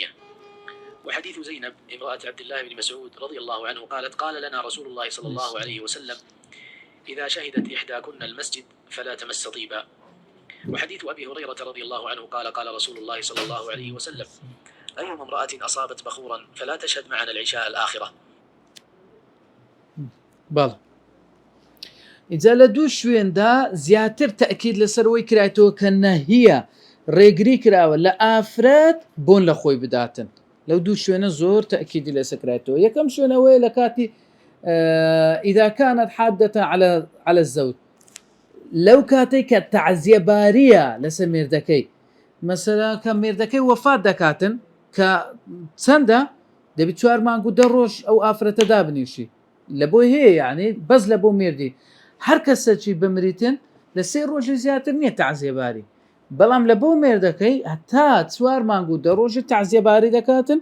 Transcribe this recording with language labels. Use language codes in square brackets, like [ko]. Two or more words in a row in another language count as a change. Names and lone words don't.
[ar] وحديث زينب امرأة عبد الله بن مسعود رضي الله عنه قالت: قال لنا رسول الله صلى الله عليه وسلم: إذا شهدت إحداكن المسجد فلا تمس طيبا. وحديث أبي هريرة رضي الله عنه قال: قال رسول الله صلى الله عليه وسلم: أيما امرأة أصابت بخورا فلا تشهد معنا العشاء الآخرة. [ckb] بەڵ ئیجا لە دوو شوێندا زیاتر تەئکید لەسەرەوەی کرایەوە کە نەهیە ڕێگری کراوە لە ئافرەت بۆن لە خۆی بداتن. لەو دوو شوێنە زۆر تەئکیدی لەسەر کرایەوە. یەکەم شوێنەوەی لە کاتی [ar] ئیذا كانت حادة على الزوج، [ckb] لەو کاتێک کە تەعزیە باریە لەسەر مێردەکەی، مەسەلا کە مێردەکەی وەفات دەکاتن کە چەندە دەبێت 4 مانگ و 10 ڕۆژ ئەو ئافرەتە دابنیشی لە بۆی هەیە، یعنی بەس لە بۆ مێردی هەر کەسەکی بمریتن لە 3 ڕۆژی زیاتر نییە تەعزیەباری، بەڵام لە بۆ مێردەکەی هەتا 4 مانگ و 10 ڕۆژی تەعزیەباری دەکاتن.